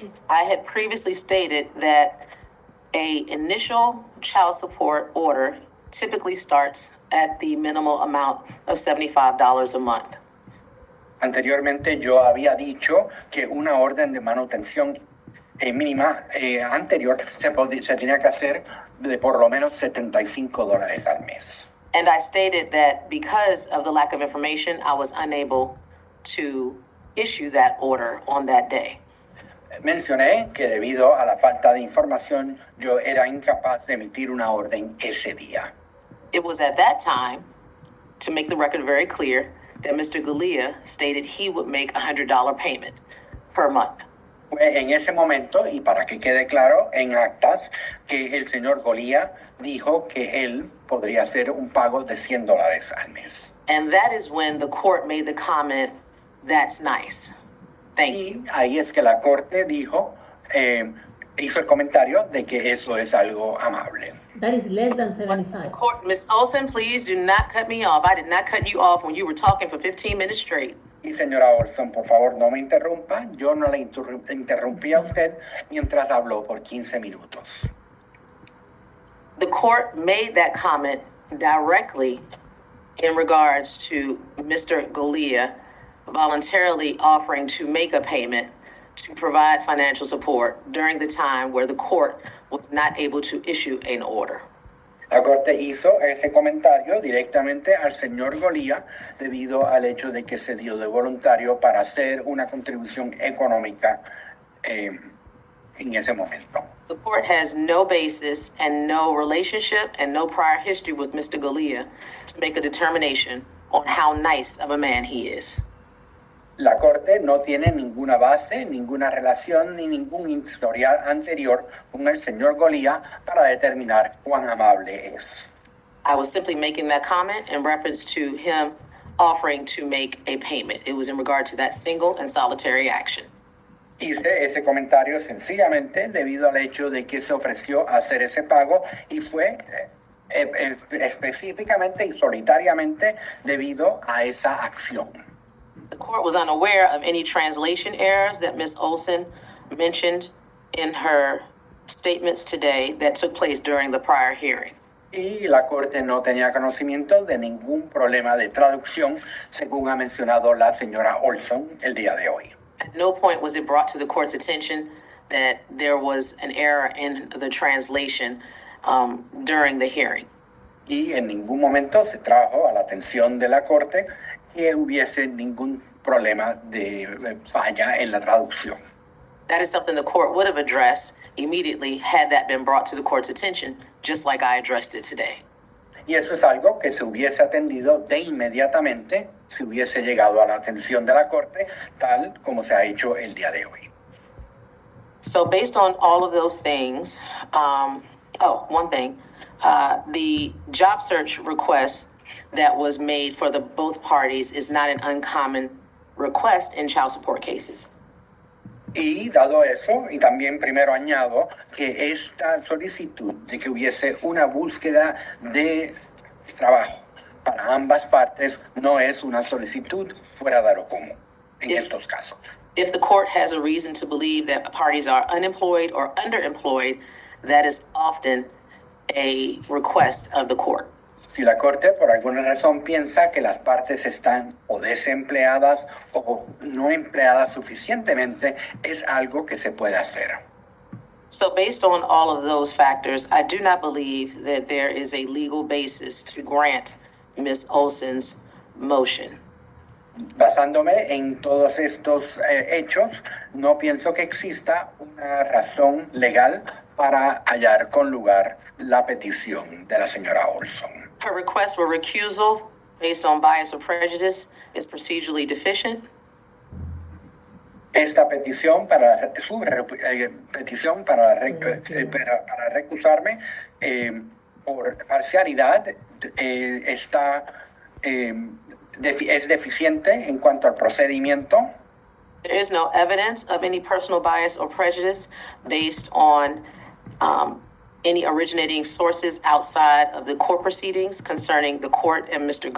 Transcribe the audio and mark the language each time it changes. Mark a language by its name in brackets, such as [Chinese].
[English] I had previously stated that a initial child support order typically starts at the minimal amount of $75 a month. [Spanish] Anteriormente yo había dicho que una orden de manutención mínima anterior se tenía que hacer de por lo menos $75 al mes. [English] And I stated that because of the lack of information, I was unable to issue that order on that day. [Spanish] Mencioné que debido a la falta de información, yo era incapaz de emitir una orden ese día. [English] It was at that time, to make the record very clear, that Mr. Golia stated he would make a $100 payment per month. [Spanish] Fue en ese momento, y para que quede claro en actas, que el señor Golía dijo que él podría hacer un pago de $100 al mes. [English] And that is when the court made the comment, "That's nice. Thank you." [Spanish] Y ahí es que la corte dijo, hizo el comentario de que eso es algo amable. [English] That is less than 75. Court, Ms. Olson, please do not cut me off. I did not cut you off when you were talking for 15 minutes straight. [Spanish] Y señora Olson, por favor, no me interrumpa. Yo no le interrumpí a usted mientras habló por 15 minutos. [English] The court made that comment directly in regards to Mr. Golia voluntarily offering to make a payment to provide financial support during the time where the court was not able to issue an order. [Spanish] La Corte hizo ese comentario directamente al señor Golía debido al hecho de que se dio de voluntario para hacer una contribución económica en ese momento. [English] The court has no basis and no relationship and no prior history with Mr. Golia to make a determination on how nice of a man he is. [Spanish] La Corte no tiene ninguna base, ninguna relación ni ningún historial anterior con el señor Golía para determinar cuán amable es. [English] I was simply making that comment in reference to him offering to make a payment. It was in regard to that single and solitary action. [Spanish] Hice ese comentario sencillamente debido al hecho de que se ofreció hacer ese pago y fue específicamente y solitariamente debido a esa acción. [English] The court was unaware of any translation errors that Ms. Olson mentioned in her statements today that took place during the prior hearing. [Spanish] Y la Corte no tenía conocimiento de ningún problema de traducción, según ha mencionado la señora Olson el día de hoy. [English] At no point was it brought to the court's attention that there was an error in the translation during the hearing. [Spanish] Y en ningún momento se trajo a la atención de la Corte que hubiese ningún problema de falla en la traducción. [English] That is something the court would have addressed immediately had that been brought to the court's attention, just like I addressed it today. [Spanish] Y eso es algo que se hubiese atendido de inmediatamente si hubiese llegado a la atención de la Corte, tal como se ha hecho el día de hoy. [English] So based on all of those things, one thing, the job search request that was made for the both parties is not an uncommon request in child support cases. [Spanish] Y dado eso, y también primero añado que esta solicitud de que hubiese una búsqueda de trabajo para ambas partes no es una solicitud fuera de lo común en estos casos. [English] If the court has a reason to believe that parties are unemployed or underemployed, that is often a request of the court. [Spanish] Si la Corte por alguna razón piensa que las partes están o desempleadas o no empleadas suficientemente, es algo que se puede hacer. [English] So based on all of those factors, I do not believe that there is a legal basis to grant Ms. Olson's motion. [Spanish] Basándome en todos estos hechos, no pienso que exista una razón legal para hallar con lugar la petición de la señora Olson. [English] her request for recusal based on bias or prejudice is procedurally deficient. [Spanish] Esta petición petición para recusarme por parcialidad es deficiente en cuanto al procedimiento. [English] There is no evidence of any personal bias or prejudice based on any originating sources outside of the court proceedings concerning the court and Mr.